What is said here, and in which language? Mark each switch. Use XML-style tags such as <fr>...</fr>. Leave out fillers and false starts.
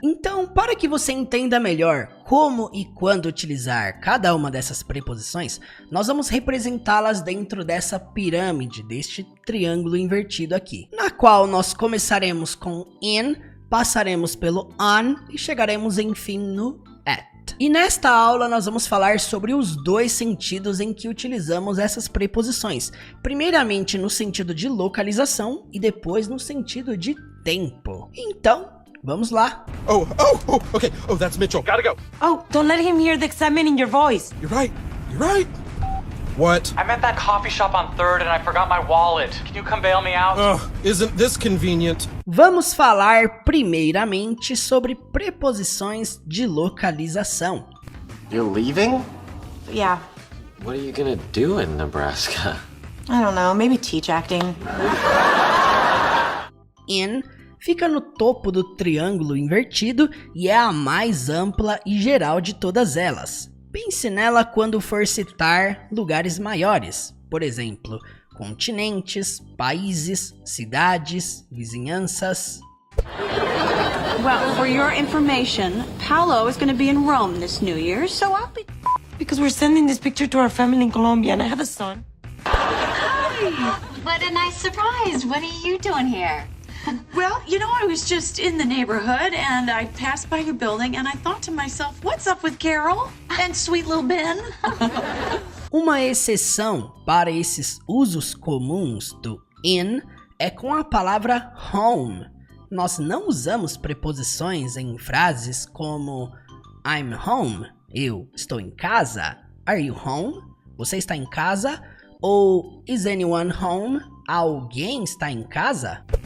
<pt>Então, para que você entenda melhor como e quando utilizar cada uma dessas preposições, nós vamos representá-las dentro dessa pirâmide, deste triângulo invertido aqui, na qual nós começaremos com in, passaremos pelo on e chegaremos enfim no at. E nesta aula nós vamos falar sobre os dois sentidos em que utilizamos essas preposições, primeiramente no sentido de localização e depois no sentido de tempo. Então, vamos lá.</pt> <en>Okay. Oh, that's Mitchell. Gotta go. Oh, don't let him hear the excitement in your voice. You're right. What? I'm at that coffee shop on 3rd and I forgot my wallet. Can you come bail me out? Isn't this convenient?</en> <pt>Vamos falar primeiramente sobre preposições de localização.</pt> <en>You're leaving? Yeah, What are you gonna do in Nebraska? I don't know, maybe teach acting.</en> <pt>In fica no topo do triângulo invertido e é a mais ampla e geral de todas elas. Pense nela quando for citar lugares maiores, por exemplo, continentes, países, cidades, vizinhanças.</pt> <en>Well, for your information, Paolo is going to be in Rome this New Year, so I'll be... Because we're sending this picture to our family in Colombia and I have a son. Hi! What a nice surprise. What are you doing here? Well, you know, I was just in the neighborhood and I passed by your building and I thought to myself, what's up with Carol and sweet little Ben?</en> <pt>Uma exceção para esses usos comuns do in é com a palavra home. Nós não usamos preposições em frases como</pt> <en>I'm home,</en> <pt>eu estou em casa,</pt> <en>are you home,</en> <pt>você está em casa, ou</pt> <en>is anyone home,</en> <pt>alguém está em casa?</pt>